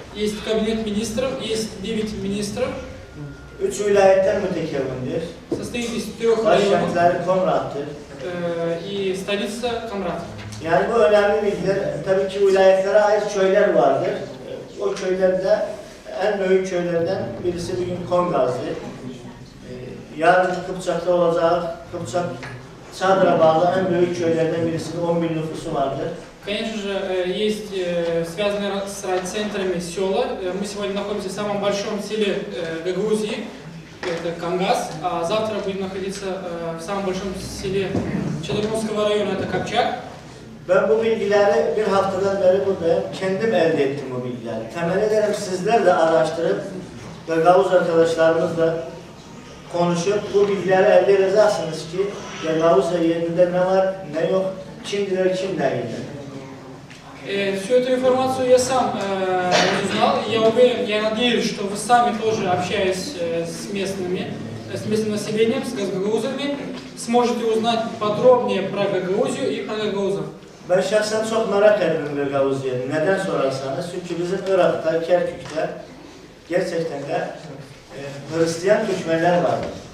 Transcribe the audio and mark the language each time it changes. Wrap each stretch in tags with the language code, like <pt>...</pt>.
<ru>Есть кабинет министров, есть 9 министров.</ru> <tr>3 vilayetten mütekevvindir.</tr> <ru>Состоит из 3 районов</ru> <tr>Başkentleri Komrat'tır.</tr> <ru>и столица Комрат.</ru> <tr>Yani bu önemli bilgiler. Tabii ki vilayetlere ait köyler vardır. O köylerde en büyük köylerden birisi bugün Kongaz'dır. Yarın Kıpçak'ta olacak, Kıpçak Çadır'a bağlı en büyük köylerden birisinin 10.000 nüfusu vardır.</tr> <ru>Конечно же, есть связанные с райцентрами села. Мы сегодня находимся в самом большом селе Гагаузии, это Кангаз, а завтра будем находиться в самом большом селе Чадырновского района, это Копчак.</ru> <tr>Ben bu bilgileri bir haftadan beri buradayım. Kendim elde ettim bu bilgileri. Temin ederim sizler de araştırıp Gagavuz arkadaşlarımızla konuşup bu bilgileri elde edeceksiniz ki Gagavuz'da yerinde ne var ne yok, kimdiler kim değildir.</tr> <ru>Всю эту информацию я сам узнал, и я уверен, я надеюсь, что вы сами тоже, общаясь с местным населением, с гагаузами, сможете узнать подробнее про Гагаузию и про гагаузов.</ru> <tr>Ben şahsen çok merak ediyorum Gagavuz yerini. Neden sorarsanız, çünkü bizim Irak'ta, Kerkük'te gerçekten de Hristiyan Türkmenler vardır.</tr>